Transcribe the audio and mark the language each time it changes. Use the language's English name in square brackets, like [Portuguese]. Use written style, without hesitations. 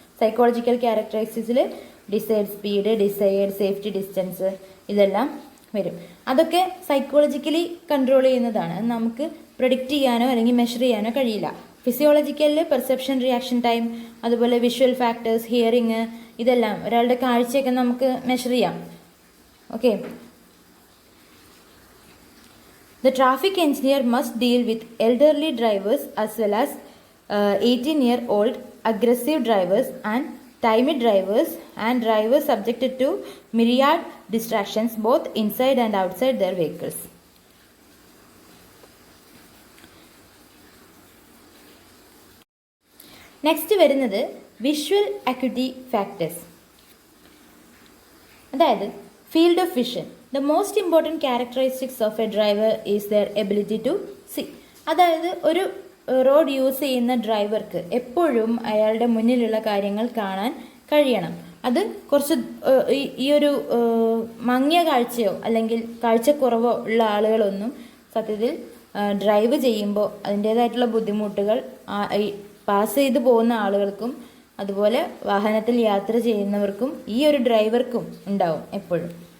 [Malayalam] Psychological ക്യാരക്ടറിസ്റ്റിക്സിൽ decide speed, decide safety distance ഇതെല്ലാം വരും. അതൊക്കെ സൈക്കോളജിക്കലി കൺട്രോൾ ചെയ്യുന്നതാണ്. അത് നമുക്ക് പ്രെഡിക്റ്റ് ചെയ്യാനോ അല്ലെങ്കിൽ മെഷർ ചെയ്യാനോ കഴിയില്ല. ഫിസിയോളജിക്കലിൽ പെർസെപ്ഷൻ, റിയാക്ഷൻ ടൈം, അതുപോലെ വിഷ്വൽ ഫാക്ടേഴ്സ്, ഹിയറിങ്, ഇതെല്ലാം ഒരാളുടെ കാഴ്ചയൊക്കെ നമുക്ക് മെഷർ ചെയ്യാം. [English] Okay, the traffic engineer must deal with elderly drivers as well as 18-year-old aggressive drivers and timid drivers and drivers subjected to myriad distractions both inside and outside their vehicles. Next വരുന്നത് visual acuity factors. അതായത് field of vision. The most important characteristics of a driver is their ability to see. [Malayalam] അതായത് ഒരു road use ചെയ്യുന്ന ഡ്രൈവർക്ക് എപ്പോഴും അയാളുടെ മുന്നിലുള്ള കാര്യങ്ങൾ കാണാൻ കഴിയണം. അത് കുറച്ച് ഈ ഒരു മങ്ങിയ കാഴ്ചയോ അല്ലെങ്കിൽ കാഴ്ചക്കുറവോ ഉള്ള ആളുകളൊന്നും സത്യത്തിൽ ഡ്രൈവ് ചെയ്യുമ്പോൾ അതിൻ്റേതായിട്ടുള്ള ബുദ്ധിമുട്ടുകൾ പാസ് ചെയ്ത് പോകുന്ന ആളുകൾക്കും അതുപോലെ വാഹനത്തിൽ യാത്ര ചെയ്യുന്നവർക്കും ഈ ഒരു ഡ്രൈവർക്കും ഉണ്ടാവും എപ്പോഴും.